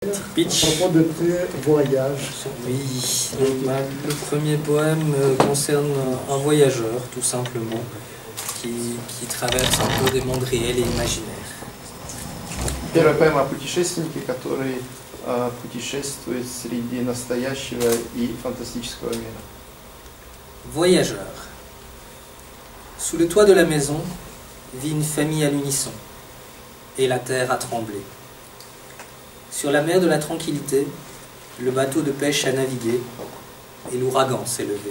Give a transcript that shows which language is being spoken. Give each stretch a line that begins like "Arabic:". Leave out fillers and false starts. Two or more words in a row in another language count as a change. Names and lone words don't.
French: Pitch. À propos de tes voyages. Oui, le premier poème concerne un voyageur, tout simplement, qui traverse un peu des mondes réels et imaginaires.
Russian: Первая поэма о путешественнике, который путешествует среди настоящего и фантастического мира.
French: Voyageur. Sous le toit de la maison vit une famille à l'unisson, et la terre a tremblé. Sur la mer de la tranquillité, le bateau de pêche a navigué, et l'ouragan s'est levé.